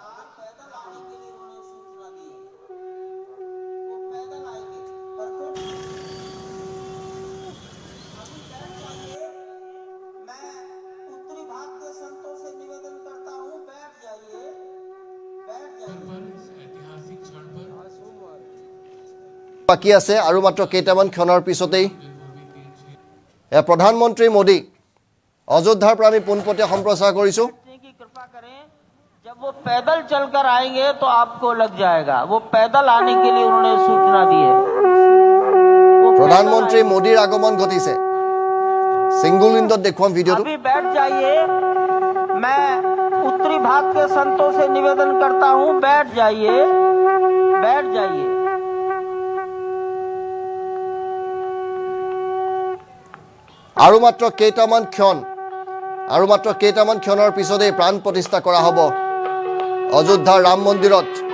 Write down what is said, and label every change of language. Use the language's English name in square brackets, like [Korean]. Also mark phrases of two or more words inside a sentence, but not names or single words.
[Hindi] पैदल आने के लिए उन्होंने सूचना दी है, वो पैदल आएंगे। अभी बैठ जाइए, मैं उत्तरी भाग के संतों से निवेदन करता हूँ, बैठ जाइए, बैठ जाइए। [Assamese] বাকী আছে আৰু মাত্ৰ কেইটামান ক্ষণৰ পিছতেই প্ৰধানমন্ত্ৰী মোদী অযোধ্যাৰ পৰা আমি পোনপটীয়া সম্প্ৰচাৰ কৰিছোঁ। [Hindi] की कृपा करें, जब वो पैदल चलकर आएंगे तो आपको लग जाएगा। वो पैदल आने के लिए उन्होंने सूचना दी है। [Assamese] প্ৰধানমন্ত্ৰী মোদীৰ আগমন ঘটিছে। [English] single windত [Assamese] দেখুৱাম ভিডিঅ'টো। [Hindi] अभी बैठ जाइए, मैं उत्तरी भाग के संतों से निवेदन करता हूँ, बैठ जाइए, बैठ जाइए। [Assamese] আৰু মাত্ৰ কেইটামান ক্ষণৰ পিছতেই প্ৰাণ প্ৰতিষ্ঠা কৰা হ'ব অযোধ্যাৰ ৰাম মন্দিৰত।